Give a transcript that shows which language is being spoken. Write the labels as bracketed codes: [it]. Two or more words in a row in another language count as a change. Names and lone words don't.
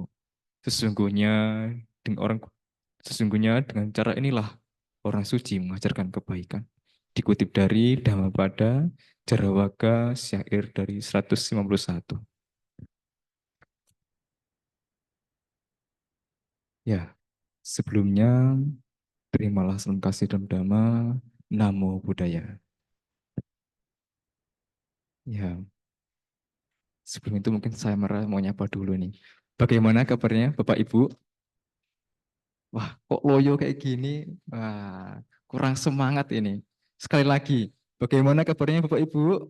[id] Sesungguhnya dengan orang Sesungguhnya dengan cara inilah orang suci mengajarkan kebaikan. Dikutip dari Dhammapada Jarawaka syair dari 151. Ya, sebelumnya terimalah salam kasih dan dhamma. [pi] Namo Buddhaya. [id] Ya, sebelum itu mungkin saya mau nyapa dulu nih. Bagaimana kabarnya Bapak Ibu? Wah, kok loyo kayak gini? Wah, kurang semangat ini. Sekali lagi, bagaimana kabarnya Bapak Ibu?